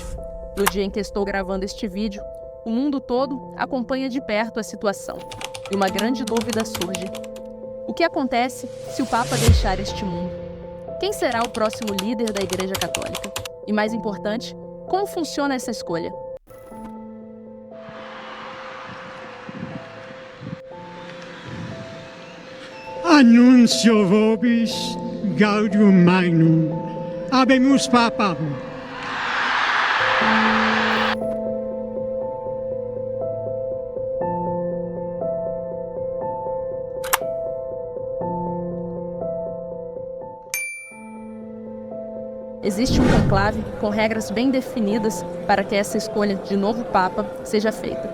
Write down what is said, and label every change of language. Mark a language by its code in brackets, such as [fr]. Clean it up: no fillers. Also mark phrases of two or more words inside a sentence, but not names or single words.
[pt] No dia em que estou gravando este vídeo, o mundo todo acompanha de perto a situação. E uma grande dúvida surge. O que acontece se o Papa deixar este mundo? Quem será o próximo líder da Igreja Católica? E mais importante, como funciona essa escolha? [la] Annuncio vobis gaudium magnum. Habemus papam. [pt] Existe um conclave com regras bem definidas para que essa escolha de novo Papa seja feita.